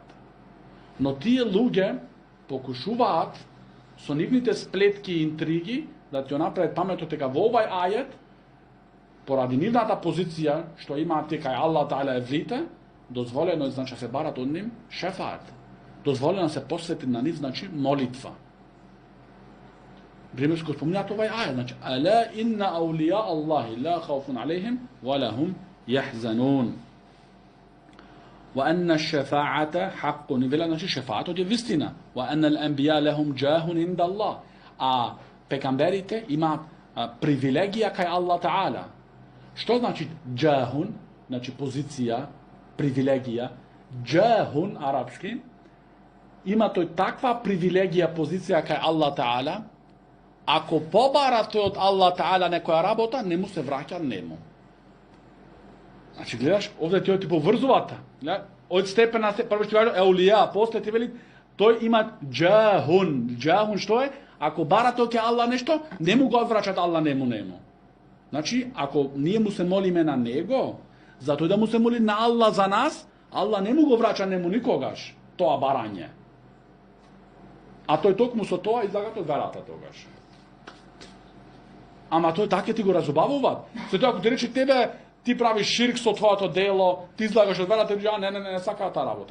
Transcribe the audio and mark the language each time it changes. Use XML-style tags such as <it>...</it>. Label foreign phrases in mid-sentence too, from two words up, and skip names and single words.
<mk>Но тие луѓе покушуваат со нивните сплетки и интриги да ти направат паметот дека во овај ајет, поради нивната позиција што имаат дека Аллах Таала евлите, дозволено е значи се барат од нив шефаат. Дозволено се посвети на нив значи молитва. Примерско спомнат овај ајет, значи</mk> <ar>ألا إن أولياء الله لا خوف عليهم ولا هم يحزنون. وأن الشفاعة حق نبلا نشي شفاعة دي вистина وأن الأنبياء لهم جاه عند الله</ar> <mk>пекамберите имаат привилегија кај Аллах Таала. Што значи джахун? Значи позиција, привилегија. Джахун арапски има тој таква привилегија, позиција кај Аллах Таала, ако побара тој од Аллах Таала некоја работа, не му се враќа нему. Значи, гледаш, овде ти поврзувата. Од степен на степен, прво што кажа, еулија, после ти вели, тој има джахун. Джахун што е? Ако бара тој ке Аллах нешто, не му го врачат Аллах нему. Значи, ако ние му се молиме на него, затоа да му се моли на Аллах за нас, Allah не му го враќа нему никогаш тоа барање. А тој токму со тоа излага од верата тогаш. Ама тој така ти го разубавуваат. Со тоа ако ти рече тебе ти правиш ширк со твоето дело, ти излагаш од верата, не сака таа работа.</mk>